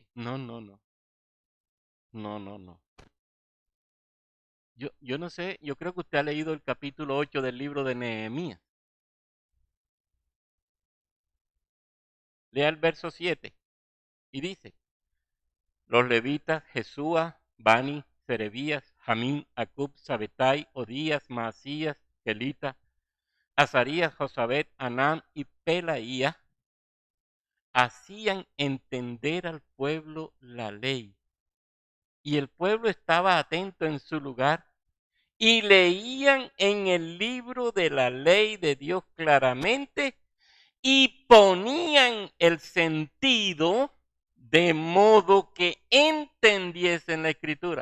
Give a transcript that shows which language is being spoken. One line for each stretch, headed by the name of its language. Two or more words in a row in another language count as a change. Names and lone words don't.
Spanish: No, no, no. No, no, no. Yo no sé, yo creo que usted ha leído el capítulo 8 del libro de Nehemías. Lea el verso 7 y dice, los levitas, Jesúa, Bani, Serebías, Jamín, Acub, Sabetai, Odías, Maasías, Kelita, Azarías, Josabet, Anán y Pelaía hacían entender al pueblo la ley. Y el pueblo estaba atento en su lugar y leían en el libro de la ley de Dios claramente y ponían el sentido de modo que entendiesen la escritura.